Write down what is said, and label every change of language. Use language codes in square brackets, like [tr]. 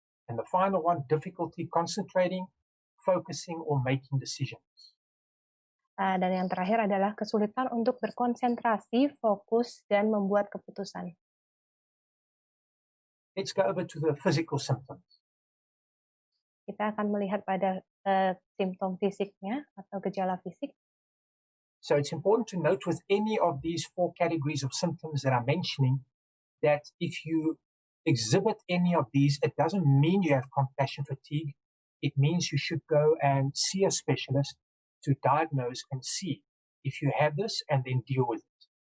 [en] And the final one, difficulty concentrating, focusing, or making decisions. [id] Dan yang terakhir adalah kesulitan untuk berkonsentrasi, fokus, dan membuat keputusan. [en] Let's go over to the physical symptoms. [id] Kita akan melihat pada simptom fisiknya atau gejala fisik. [en] So it's important to note with any of these 4 categories of symptoms that I'm mentioning that if you exhibit any of these, it doesn't mean you have compassion fatigue. It means you should go and see a specialist to diagnose and see if you have this and then deal with it.